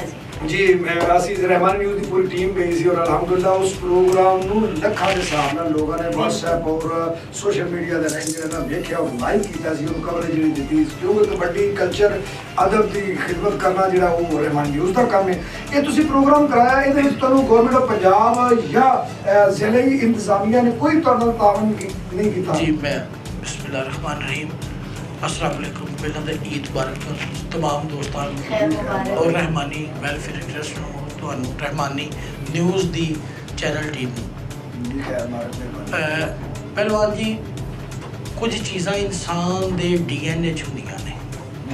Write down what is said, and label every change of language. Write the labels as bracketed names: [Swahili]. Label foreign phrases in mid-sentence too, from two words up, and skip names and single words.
[Punjabi] ਜੀ, ਅਸੀਂ ਰਹਿਮਾਨ ਨਿਊਜ਼ ਦੀ ਪੂਰੀ ਟੀਮ ਗਈ ਸੀ ਔਰ ਅਲਹਮਦੁਲਿਲਾ ਉਸ ਪ੍ਰੋਗਰਾਮ ਨੂੰ ਲੱਖਾਂ ਦੇ ਹਿਸਾਬ ਨਾਲ ਲੋਕਾਂ ਨੇ WhatsApp ਔਰ [English] social media [Punjabi] ਦੇ ਰਾਹੀਂ ਜਿਹੜਾ ਵੇਖਿਆ ਔਰ ਲਾਈਕ ਕੀਤਾ ਸੀ, ਉਹਨੂੰ ਕਵਰੇਜ ਜਿਹੜੀ ਦਿੱਤੀ, ਕਿਉਂਕਿ ਕਬੱਡੀ ਕਲਚਰ ਅਦਬ ਦੀ ਖਿਦਮਤ ਕਰਨਾ ਜਿਹੜਾ ਉਹ ਰਹਿਮਾਨ ਨਿਊਜ਼ ਦਾ ਕੰਮ ਹੈ। ਇਹ ਤੁਸੀਂ ਪ੍ਰੋਗਰਾਮ ਕਰਾਇਆ, ਇਹਦੇ ਵਿੱਚ ਤੁਹਾਨੂੰ [English] Government of Punjab [Punjabi] ਜਾਂ ਜ਼ਿਲ੍ਹੀ ਇੰਤਜ਼ਾਮੀਆ ਨੇ ਕੋਈ ਤੁਹਾਡੇ ਨਾਲ ਤਾਵਨ ਨਹੀਂ ਕੀਤਾ? ਜੀ ਮੈਂ [Arabic] بسم الله رحمن رحيم, السلام عليكم. [Punjabi] ਪਹਿਲਾਂ ਤਾਂ [Arabic] عيد مبارك [Punjabi] तमाम ਦੋਸਤਾਂ ਨੂੰ ਔਰ ਰਹਿਮਾਨੀ ਵੈਲਫੇਅਰ ਇੰਟਰਸਟ ਨੂੰ, ਤੁਹਾਨੂੰ ਰਹਿਮਾਨੀ ਨਿਊਜ਼ ਦੀ ਚੈਨਲ ਟੀਮ ਨੂੰ। ਪਹਿਲਵਾਨ ਜੀ, ਕੁਝ ਚੀਜ਼ਾਂ ਇਨਸਾਨ ਦੇ DNA 'ਚ ਹੁੰਦੀਆਂ ਨੇ।